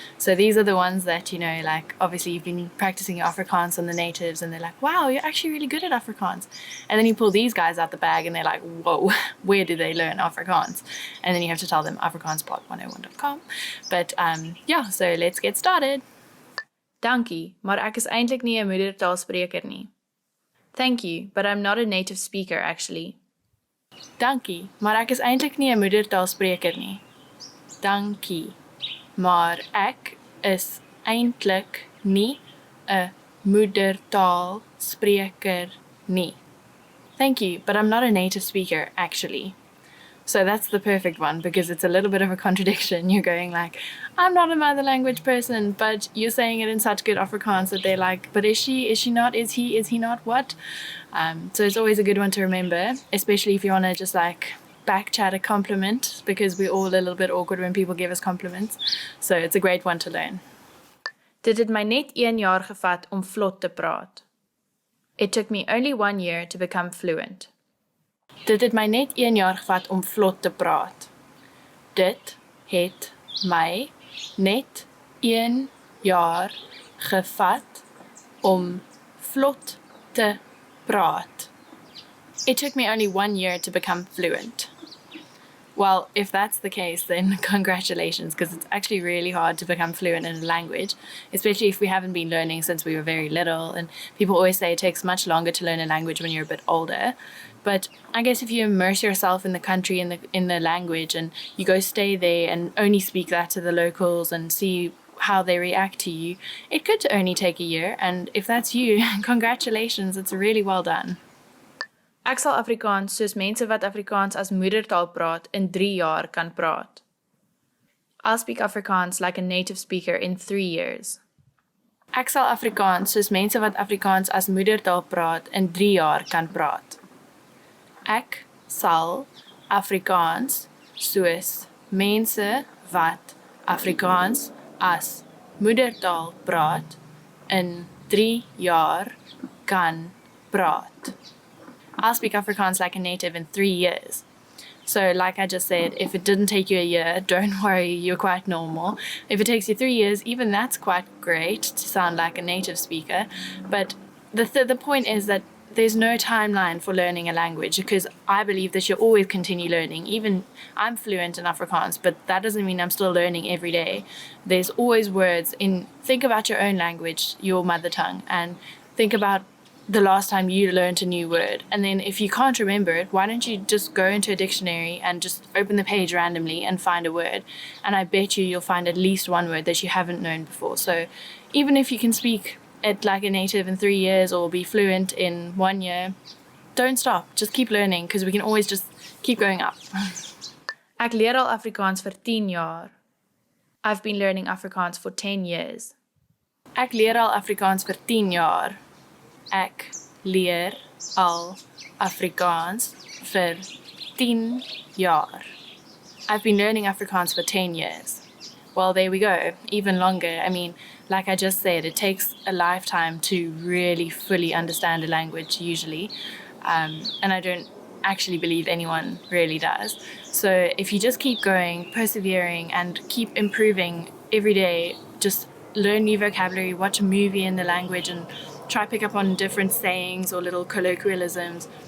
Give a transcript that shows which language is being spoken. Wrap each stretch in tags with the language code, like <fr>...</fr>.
<en>So these are the ones that, like obviously you've been practicing your Afrikaans on the natives and they're like, wow, you're actually really good at Afrikaans. And then you pull these guys out the bag and they're like, whoa, where did they learn Afrikaans? And then you have to tell them AfrikaansPod101.com. But yeah, so let's get started.</en> <af>Dankie, maar ek is eintlik nie 'n moedertaalspreker nie.</af> <en>Thank you, but I'm not a native speaker actually.</en> <af>Dankie, maar ek is eintlik nie 'n moedertaalspreker nie. Dankie, maar ek is eintlik nie 'n moedertaalspreker nie.</af> <en>Thank you, but I'm not a native speaker actually. So that's the perfect one because it's a little bit of a contradiction. You're going like, I'm not a mother language person, but you're saying it in such good Afrikaans that they're like, but is she not, is he not, what? So it's always a good one to remember, especially if you want to just like back chat a compliment, because we're all a little bit awkward when people give us compliments. So it's a great one to learn.</en> <af>Dit het my net 1 jaar gevat om vlot te praat.</af> <en>It took me only 1 year to become fluent.</en> <af>Dit het my net 1 jaar gevat om vlot te praat. Dit het my net 1 jaar gevat om vlot te praat.</af> <en>It took me only 1 year to become fluent. Well, if that's the case, then congratulations, because it's actually really hard to become fluent in a language, especially if we haven't been learning since we were very little. And people always say it takes much longer to learn a language when you're a bit older. But I guess if you immerse yourself in the country, in the language, and you go stay there and only speak that to the locals and see how they react to you, it could only take a year. And if that's you, congratulations, it's really well done.</en> <af>Ek sal Afrikaans soos mense wat Afrikaans as moedertaal praat in 3 jaar kan praat.</af> <en>I'll speak Afrikaans like a native speaker in 3 years.</en> <af>Ek sal Afrikaans soos mense wat Afrikaans as moedertaal praat in 3 jaar kan praat. Ek sal Afrikaans soos mense wat Afrikaans as moedertaal praat in 3 jaar kan praat.</af> <en>I'll speak Afrikaans like a native in 3 years. So like I just said, if it didn't take you a year, don't worry, you're quite normal. If it takes you 3 years, even that's quite great to sound like a native speaker. But the point is that there's no timeline for learning a language, because I believe that you'll always continue learning. Even I'm fluent in Afrikaans, but that doesn't mean I'm still learning every day. There's always words think about your own language, your mother tongue, and think about the last time you learned a new word. And then if you can't remember it, why don't you just go into a dictionary and just open the page randomly and find a word? And I bet you'll find at least one word that you haven't known before. So even if you can speak it like a native in 3 years or be fluent in 1 year, don't stop. Just keep learning, because we can always just keep going up.</en> <af>Ek leer al Afrikaans vir 10 jaar.</af> <en>I've been learning Afrikaans for 10 years.</en> <af>Ek leer al Afrikaans vir 10 jaar. Ek leer al Afrikaans vir 10 jaar.</af> <en>I've been learning Afrikaans for 10 years. Well, there we go, even longer. I mean, like I just said, it takes a lifetime to really fully understand a language usually. And I don't actually believe anyone really does. So if you just keep going, persevering, and keep improving every day, just learn new vocabulary, watch a movie in the language, and try pick up on different sayings or little colloquialisms.</en>